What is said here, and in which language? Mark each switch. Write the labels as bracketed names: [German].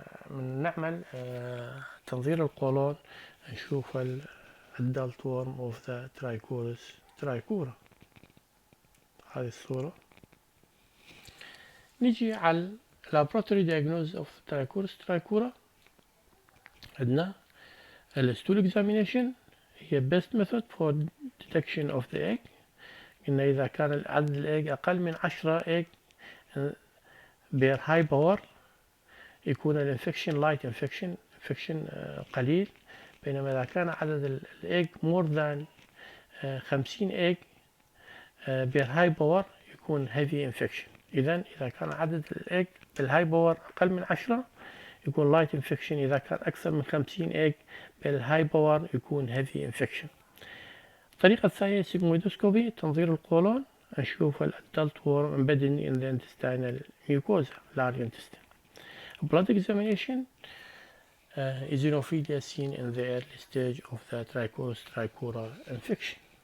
[Arabic] من نعمل تنظير القولون نشوف [English] adult worm of the Trichurus trichura. [Arabic] هذه الصورة. نجي على [English] laboratory diagnosis of Trichurus trichura. [Arabic] عندنا [English] stool examination [Arabic] هي [English] best method for detection of the egg. [Arabic] قلنا إذا كان عدد الإيج أقل من 10 إيج [English] per high power [Arabic] يكون الانفكشن [English] light infection [Arabic] قليل، بينما إذا كان عدد الإيج [English] more than 50 [Arabic] إيج per high power يكون [English] heavy infection. [Arabic] إذا كان عدد الإيج بالهاي باور أقل من 10 يكون [English] light infection. [Arabic] إذا كان أكثر من 50 إيج بالهاي باور يكون [English] heavy infection. [Arabic] الطريقة الثانية sigmoidoscopy تنظير القولون، نشوف ال [English] adult worm embedded in the intestinal mucosa large intestine. Blood examination eosinophilia seen in the early stage of the trichoral infection.